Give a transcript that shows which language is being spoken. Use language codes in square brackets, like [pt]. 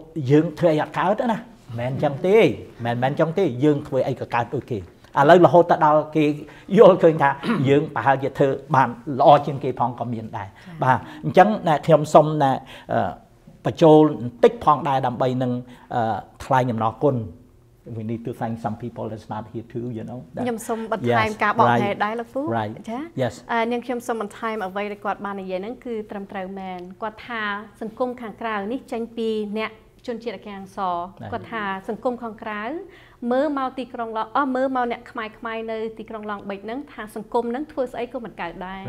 [km] យើងធ្វើអីអត់កើតណាមិនមែនអញ្ចឹងទេមិនមែនអញ្ចឹងទេយើងធ្វើអីក៏កើតដូចគេឥឡូវរហូតទៅដល់គេយល់ឃើញថាយើងប្រហែលជាធ្វើបានល្អជាងគេផងក៏មានដែរបាទអញ្ចឹងខ្ញុំសូមបញ្ចូលបន្តិចផងដែរដើម្បីនឹងថ្លែងអំណរគុណ [en] we need to thank some people that's not here too, you know. [km] ខ្ញុំសូមបន្ថែមការបកប្រែដែរលោកពូ [en] Right. [km] ចា [en] Yes. [km] នាងខ្ញុំសូមបន្ថែមអ្វីដែលគាត់បាននិយាយហ្នឹងគឺត្រឹមត្រូវមែនគាត់ថាសង្គមខាងក្រៅនេះចេញពីអ្នកជនជាតិអាកាំងសគាត់ថាសង្គមខាងក្រៅមើលមកទីក្រុងឡងមើលមកអ្នកខ្មែរនៅទីក្រុងឡងបិចហ្នឹងថាសង្គមហ្នឹងធ្វើស្អីក៏មិនកើតដែរ